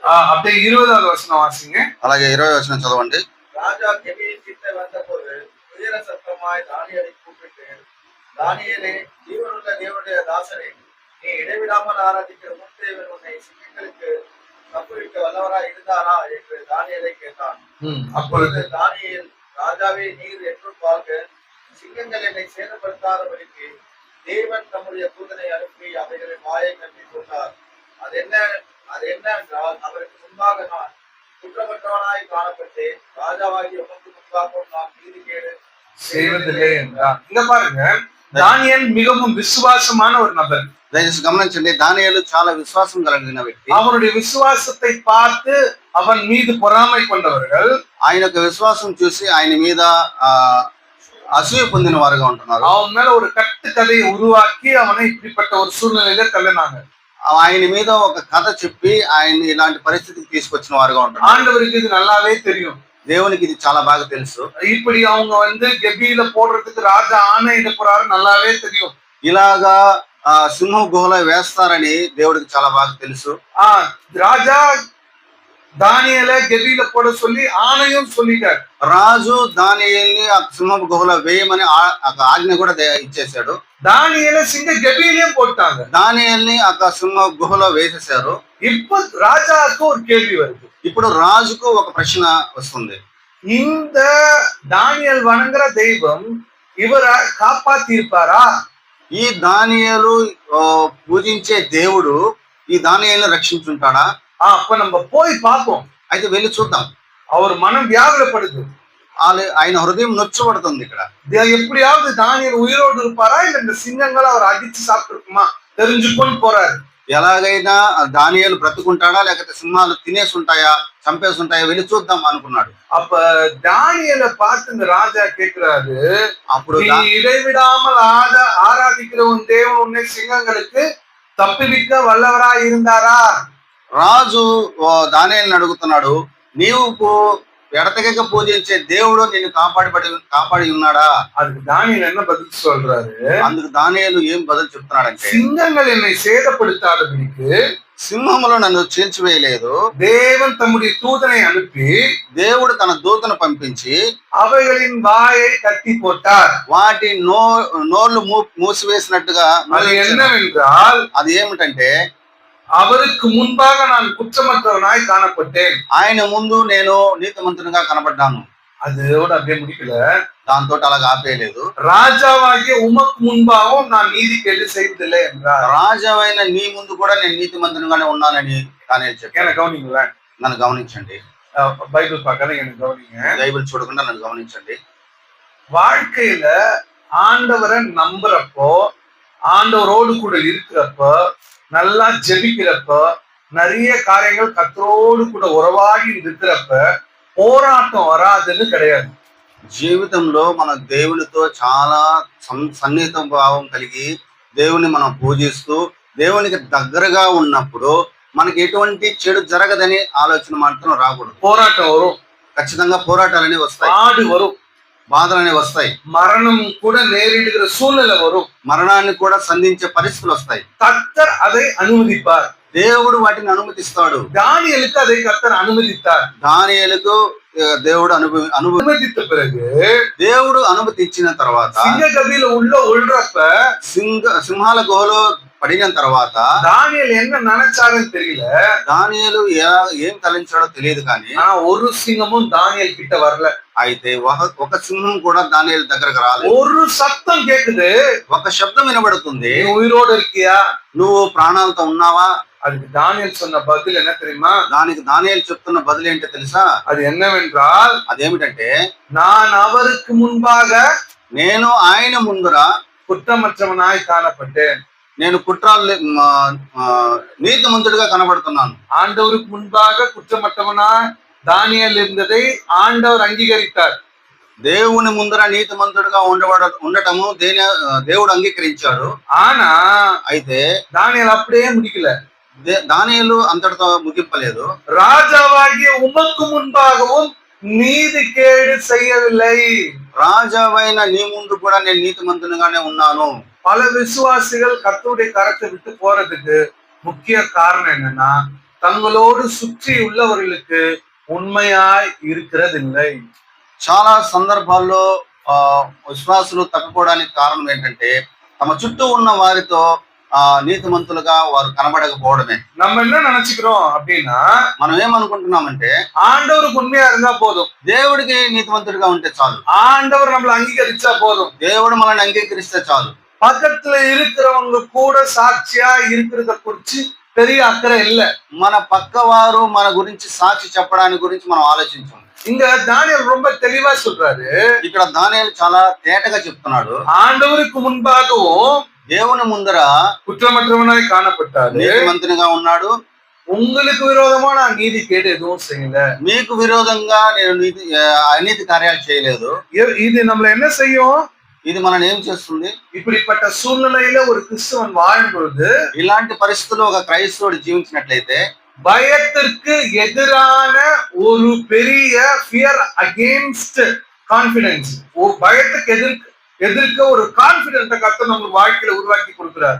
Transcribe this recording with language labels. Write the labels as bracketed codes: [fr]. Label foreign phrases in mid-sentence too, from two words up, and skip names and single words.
[ta] அப்படியே 20வது வசனம் வாசிங்க. [te] అలాగే 20వ వచనం చదవండి. [ta] ராஜா கெபியின் கிட்ட வந்தபோது உயர சத்தமாய் தானியேலை கூப்பிட்டு, தானியேலே, ஜீவனுள்ள தேவனுடைய தாசனே, நீ இடைவிடாமல் ஆராதிக்கிற உன் தேவன் உன்னை சிங்கங்களுக்கு தப்புவிக்க வல்லவராய் இருந்தாரா என்று தானியேலை கேட்டான். அப்பொழுது தானியேல், ராஜாவே, நீர் என்றும் பார்க்க சிங்கங்கள் என்னை சேதப்படுத்தாதபடிக்கு தேவன் தம்முடைய தூதனை அனுப்பி அவைகளின் வாயை கட்டி கொண்டார். அது என்னென்றால், அவருக்கு முன்பாக நான் குற்றமற்றவனாய் காணப்பட்டேன். ராஜாவாகிய உமக்கு முன்பாகவும் நான் நீதிகேடு செய்வதில்லை என்றார். இங்க பாருங்க, தானியேல் மிகவும் விசுவாசமான ஒரு நபர். [te] దయచేసి గమనించండి, దానియేలు చాలా విశ్వాసం కలిగిన వ్యక్తి. [ta] அவனுடைய விசுவாசத்தை பார்த்து அவன் மீது பொறாமை கொண்டவர்கள் [te] ఆయన యొక్క విశ్వాసం చూసి ఆయన మీద అసూయ పొందిన వారుగా ఉంటున్నారు. [ta] அவன் மேல ஒரு கட்டுக்கதையை உருவாக்கி அவனை இப்படிப்பட்ட ஒரு சூழ்நிலையில தள்ளினாங்க. [te] ఆయన మీద ఒక కథ చెప్పి ఆయన ఇలాంటి పరిస్థితికి తీసుకొచ్చిన వారుగా ఉంటున్నారు. [ta] ஆண்டவருக்கு இது நல்லாவே தெரியும். [te] దేవునికి ఇది చాలా బాగా తెలుసు. [ta] இப்படி அவங்க கெபியில போடுறதுக்கு ராஜா ஆணையிட போறாரு நல்லாவே தெரியும். [te] ఇలాగా సింహ గుహలో వేస్తారని దేవుడికి చాలా బాగా తెలుసు. [ta] ராஜா தானியேலை கெபியில போட சொல்லி ஆணையும் சொல்லிட்டார். [te] రాజు దానియేలుని ఆ సింహ గుహలో వేయమని ఆజ్ఞ కూడా ఇచ్చేశాడు. [ta] தானியேலை சிங்க கெபியிலையும் போட்டாங்க. [te] దానియేలుని ఆ సింహ గుహలో వేసేశారు. [ta] இப்ப ராஜாவுக்கு ஒரு கேள்வி வருது. [te] ఇప్పుడు రాజుకు ఒక ప్రశ్న వస్తుంది. [ta] இந்த தானியேல் வணங்குற தெய்வம் இவரை காப்பாத்திருப்பாரா? [te] ఈ దానియేలు పూజించే దేవుడు ఈ దానియేలుని రక్షించుంటాడా? [ta] அப்ப நம்ம போய் பார்ப்போம். [te] అయితే వెళ్ళి చూద్దాం. [ta] அவர் மனம் வியாகுலப்படுது. [te] ఆయన హృదయం నొచ్చబడుతుంది. ఇక్కడ [ta] எப்படியாவது தானியேல் உயிரோடு இருப்பாரா, இல்ல இந்த சிங்கங்களை அவர் அடிச்சு சாப்பிட்டுருக்குமா தெரிஞ்சுக்கொண்டு போறாரு. [te] ఎలాగైనా దానియేలు బ్రతుకుంటాడా లేకపోతే సింహాలు తినేసి ఉంటాయా, చంపేసి ఉంటాయా, వెళ్ళి చూద్దాం అనుకున్నాడు. [ta] அப்ப தானியேலை பார்த்து இந்த ராஜா கேட்கிறாரு, [te] అప్పుడు [ta] நீ இடைவிடாமல் ஆராதிக்கிற உன் தேவன் உன்னை சிங்கங்களுக்கு தப்புவிக்க வல்லவராய் இருந்தாரா? [te] రాజు దానియేలుని అడుగుతున్నాడు, నీవు ఎడతెగక పూజించే దేవుడు నిన్ను కాపాడి ఉన్నాడా? [ta] அதுக்கு தானியேல் என்ன பதில் சொல்றாரு? [te] అందుకు దానియేలు ఏం బదులు చెప్తున్నాడంటే, [ta] சிங்கங்கள் என்னை சேதப்படுத்தாதபடிக்கு [te] సింహములో నన్ను చీల్చివేయలేదు. [ta] தேவன் தம்முடைய தூதனை அனுப்பி [te] దేవుడు తన దూతను పంపించి [ta] அவைகளின் வாயை கட்டி போட்டார். [te] వాటి నోళ్లు మూసివేసినట్టుగా. [ta] அது என்னவென்றால், [te] అది ఏమిటంటే, [ta] அவருக்கு முன்பாக நான் குற்றமற்றவனாய் காணப்பட்டேன். [te] ఆయన ముందు నేను నీతిమంతునిగా కనబడ్డాను. [ta] அதோட அப்படியே முடிக்கல. [te] దాంతో అలాగా ఆపేయలేదు. [ta] ராஜாவாகிய உமக்கு முன்பாகவும் நான் நீதி கேடு செய்வதில்லை என்றார். [te] రాజమైన నీ ముందు కూడా నేను నీతిమంతునిగానే ఉన్నానని దానియేలు చెప్పాడు. [ta] எனக்கு கவனிங்களேன், [te] నన్ను గమనించండి. [ta] பைபிள் பார்க்காத எனக்கு கவனிங்க. [te] బైబిల్ చూడకుండా నన్ను గమనించండి. [ta] வாழ்க்கையில ஆண்டவரை நம்புறப்போ, ஆண்டவரோடு கூட இருக்கிறப்போ, நல்லா ஜெபிக்கிறப்போ, நிறைய காரியங்கள் கர்த்தரோடு கூட உறவாடி இருக்கிறப்ப போராட்டம் வராதுன்னு கிடையாது. [te] జీవితంలో మన దేవునితో చాలా సన్నిహిత భావం కలిగి దేవుని మనం పూజిస్తూ దేవునికి దగ్గరగా ఉన్నప్పుడు మనకి ఎటువంటి చెడు జరగదని ఆలోచన మాత్రం రాకూడదు. [ta] போராட்டம் வரும், [te] ఖచ్చితంగా పోరాటాలనే వస్తాయి, [ta] பாடு வரும், [te] బాధలనే వస్తాయి, [ta] மரணம் கூட நேரிடுகிற சூழ்நிலை வரும். [te] మరణాన్ని కూడా సంధించే పరిస్థితులు వస్తాయి. [ta] கர்த்தர் அதை அனுமதிப்பார். [te] దేవుడు వాటిని అనుమతిస్తాడు. [ta] தானியேலுக்கு அதை கர்த்தர் அனுமதித்தார். [te] దానియేలుకు దేవుడు [ta] அனுமதித்த பிறகு [te] దేవుడు అనుమతించిన తర్వాత [ta] சிங்க கபில உள்றப்ப [te] సింహాల గుహలో పడిన తర్వాత [ta] தானியேல் என்ன நினைச்சாருன்னு தெரியல. [te] దానియేలు ఏం తలంచాడో తెలియదు కానీ [ta] ஒரு சிங்கமும் தானியேல் கிட்ட வரல. [te] అయితే ఒక సింహం కూడా దానియేలు దగ్గరకు రాలేదు. [ta] ஒரு சத்தம் கேக்குது, [te] ఒక శబ్దం వినబడుతుంది, [ta] நீ உயிரோடு இருக்கியா? [te] నువ్వు ప్రాణాలతో ఉన్నావా? [ta] அதுக்கு தானியேல் சொன்ன பதில் என்ன தெரியுமா? [te] దానికి దానియేలు చెప్తున్న బదులు ఏంటో తెలుసా? [ta] அது என்னவென்றால், [te] అదేమిటంటే, [ta] நான் அவருக்கு முன்பாக [te] నేను ఆయన ముందర [ta] குற்றமற்றவனாய் காணப்பட்டேன். [te] నేను కుట్రాలు నీతిమంతుడిగా కనబడుతున్నాను. [ta] ஆண்டவருக்கு முன்பாக குற்றமற்றவனாய் தானியேல் இருந்ததை ஆண்டவர் அங்கீகரித்தார். [te] దేవుని ముందర నీతిమంతుడిగా ఉండటము దేవుడు అంగీకరించాడు. [ta] ஆனா [te] అయితే [ta] தானியேல் அப்படியே முடிக்கல. [te] దానియేలు అంతటితో ముగింపలేదు. [ta] ராஜாவாகிய உமக்கு முன்பாகவும் நீதி கேடு செய்யவில்லை. [te] రాజావైన నీ ముందు కూడా నేను నీతిమంతునిగానే ఉన్నాను. [ta] பல விசுவாசிகள் கர்த்தருடைய கரத்தை விட்டு போறதுக்கு முக்கிய காரணம் என்னன்னா, தங்களோடு சுற்றி உள்ளவர்களுக்கு உண்மையாய் இருக்கிறதில்லை. [te] చాలా సందర్భాల్లో విశ్వాసులు తప్పిపోవడానికి కారణం ఏంటంటే, తమ చుట్టూ ఉన్న వారితో నీతిమంతులుగా వారు కనబడకపోవడమే. [ta] நம்ம என்ன நினைச்சுக்கிறோம் அப்படின்னா, [te] మనం ఏమనుకుంటున్నామంటే, [ta] ஆண்டவருக்கு உண்மையா இருந்தா போதும், [te] దేవుడికి నీతిమంతుడిగా ఉంటే చాలు, [ta] ஆண்டவர் நம்மள అంగీకరించா போதும், [te] దేవుడు మనల్ని అంగీకరిస్తే చాలు. [ta] பக்கத்துல இருக்கிறவங்க கூட சாட்சியா இருக்கிறத குறிச்சு பெரிய அக்கறை இல்ல. [te] మన పక్క వారు మన గురించి సాక్షి చెప్పడానికి గురించి మనం ఆలోచించాం. [ta] இங்க தானியேல் ரொம்ப தெளிவா சொல்றாரு. [te] ఇక్కడ దానియేలు చాలా తేటగా చెప్తున్నాడు. [ta] ஆண்டவருக்கு முன்பாகவும் [te] దేవుని ముందర [ta] குற்றமற்றவனாய் காணப்பட்டாரு. [te] నీతిమంతునిగా ఉన్నాడు. [ta] உங்களுக்கு விரோதமா நான் நீதி கேடு எதுவும் செய்யல. [te] మీకు విరోధంగా నేను అనీతి కార్యాలు చేయలేదు. [ta] இது நம்மள என்ன செய்யும்? [te] ఇది మనం ఏం చేస్తుంది? [ta] இப்படிப்பட்ட சூழ்நிலையில ஒரு கிறிஸ்தவன் வாழும் பொழுது, [te] ఇలాంటి పరిస్థితుల్లో ఒక క్రైస్తవుడు జీవించినట్లయితే, [ta] பயத்திற்கு எதிரான ஒரு பெரிய [en] fear against confidence, [ta] பயத்துக்கு எதிர்க்க ஒரு கான்பிடன்ஸை கர்த்தர் நம்ம வாழ்க்கையில உருவாக்கி கொடுக்கிறார்.